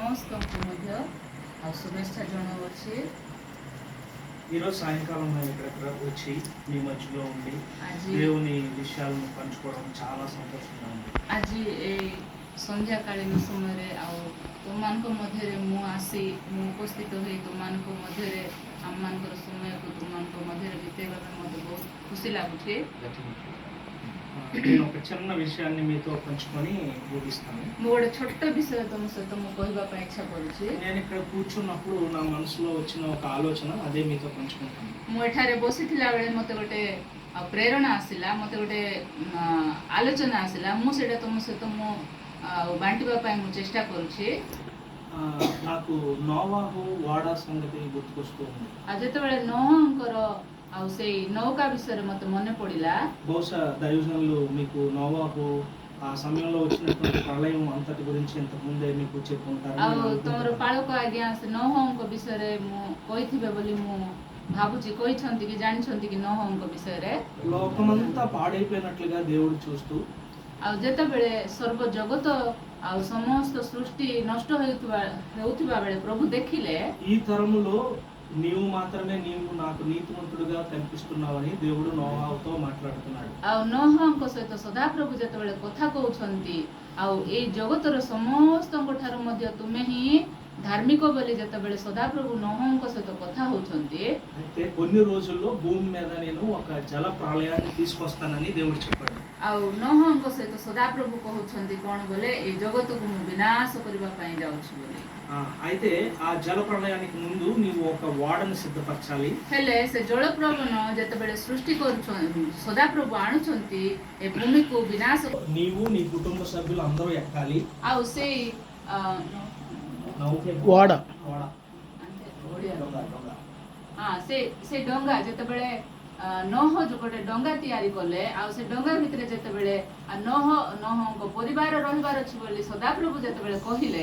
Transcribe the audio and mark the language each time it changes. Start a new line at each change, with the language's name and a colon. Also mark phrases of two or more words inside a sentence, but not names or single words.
Odia: ସମସ୍ତଙ୍କୁ ମଧ୍ୟ ଆଉ ଶୁଭେଚ୍ଛା ଜଣାଉଛି।
Telugu: ఈరోజు సాయంకాలం మేము ఇక్కడ వచ్చి మీ మధ్యలో ఉండి దేవుని విషయాలను పంచుకోవడం చాలా సంతోషంగా ఉంది।
Odia: ଆଜି ଏଇ ସନ୍ଧ୍ୟାକାଳୀନ ସମୟରେ ଆଉ ତୁମମାନଙ୍କ ମଧ୍ୟରେ ମୁଁ ଆସି ମୁଁ ଉପସ୍ଥିତ ହୋଇ ତୁମମାନଙ୍କ ମଧ୍ୟରେ ଆମମାନଙ୍କର ସମୟକୁ ତୁମମାନଙ୍କ ମଧ୍ୟରେ ବିତେଇବା ପାଇଁ ମୋତେ ବହୁତ ଖୁସି ଲାଗୁଛି।
Telugu: నేను ఒక చిన్న విషయాన్ని మీతో పంచుకొని ముగిస్తాను।
Odia: ମୁଁ ଗୋଟେ ଛୋଟ ବିଷୟ ତୁମ ସହିତ ମୁଁ କହିବା ପାଇଁ ଇଚ୍ଛା କରୁଛି।
Telugu: నేను ఇక్కడ కూర్చున్నప్పుడు నా మనసులో వచ్చిన ఒక ఆలోచన అదే మీతో పంచుకుంటాను।
Odia: ମୁଁ ଏଠାରେ ବସିଥିଲା ବେଳେ ମୋତେ ଗୋଟେ ପ୍ରେରଣା ଆସିଲା, ମୋତେ ଗୋଟେ ଆଲୋଚନା ଆସିଲା, ମୁଁ ସେଇଟା ତୁମ ସହିତ ମୁଁ ବାଣ୍ଟିବା ପାଇଁ ମୁଁ ଚେଷ୍ଟା କରୁଛି।
Telugu: నాకు నోవాహు వాడా సంగతి గుర్తుకొస్తూ ఉంది।
Odia: ଆଉ ଯେତେବେଳେ ନୋହଙ୍କର ଆଉ ସେଇ ନୌକା ବିଷୟରେ ମୋତେ ମନେ ପଡ଼ିଲା।
Telugu: బహుశా దైవజనులు మీకు నోవాహు ఆ సమయంలో వచ్చినటువంటి ప్రళయం అంతటి గురించి ఇంతకు ముందే మీకు చెప్పుకుంటారు।
Odia: ଆଉ ତମର ପାଳକ ଆଜ୍ଞା ସେ ନୋହଙ୍କ ବିଷୟରେ ମୁଁ କହିଥିବେ ବୋଲି ମୁଁ ଭାବୁଛି, କହିଛନ୍ତି କି ଜାଣିଛନ୍ତି କି ନୋହଙ୍କ ବିଷୟରେ।
Telugu: లోకమంతా పాడైపోయినట్లుగా దేవుడు చూస్తూ
Odia: ଆଉ ଯେତେବେଳେ ସର୍ବ ଜଗତ ଆଉ ସମସ୍ତ ସୃଷ୍ଟି ନଷ୍ଟ ହେଉଥିବା ବେଳେ ପ୍ରଭୁ ଦେଖିଲେ
Telugu: ఈ తరములో నీవు మాత్రమే నీవు నాకు నీతిమంతుడుగా కనిపిస్తున్నావని దేవుడు నోవాహుతో మాట్లాడుతున్నాడు।
Odia: ଆଉ ନୋହଙ୍କ ସହିତ ସଦାପ୍ରଭୁ ଯେତେବେଳେ କଥା କହୁଛନ୍ତି ଆଉ ଏଇ ଜଗତର ସମସ୍ତଙ୍କ ଠାରୁ ମଧ୍ୟ ତୁମେ ହିଁ ଧାର୍ମିକ ବୋଲି ଯେତେବେଳେ ସଦାପ୍ରଭୁ ନୋହଙ୍କ ସହିତ କଥା ହଉଛନ୍ତି,
Telugu: అయితే కొన్ని రోజుల్లో భూమి మీద నేను ఒక జల ప్రళయాన్ని తీసుకొస్తానని దేవుడు చెప్పాడు।
Odia: ଆଉ ନୋହଙ୍କ ସହିତ ସଦାପ୍ରଭୁ କହୁଛନ୍ତି କ'ଣ ବୋଲେ ଏଇ ଜଗତକୁ ମୁଁ ବିନାଶ କରିବା ପାଇଁ ଯାଉଛି ବୋଲି।
Telugu: అయితే ఆ జల ప్రళయానికి ముందు నీవు ఒక ఓడను సిద్ధపరచాలి।
Odia: ହେଲେ ସେ ଜଳପ୍ରବଣ ଯେତେବେଳେ ସୃଷ୍ଟି କରୁଛନ୍ତି ସଦାପ୍ରଭୁ ଆଣୁଛନ୍ତି ଏ ଭୂମିକୁ ବିନାଶ,
Telugu: నీవు నీ కుటుంబ సభ్యులు అందరూ ఎక్కాలి।
Odia: ଆଉ ସେଇ
Telugu: ఓడ
Odia: ସେ ଡଙ୍ଗା ଯେତେବେଳେ ନୋହ ଗୋଟେ ଡଙ୍ଗା ତିଆରି କଲେ, ଆଉ ସେ ଡଙ୍ଗା ଭିତରେ ଯେତେବେଳେ ନୋହଙ୍କ ପରିବାର ରହିବାର ଅଛି ବୋଲି ସଦାପ୍ରଭୁ ଯେତେବେଳେ କହିଲେ,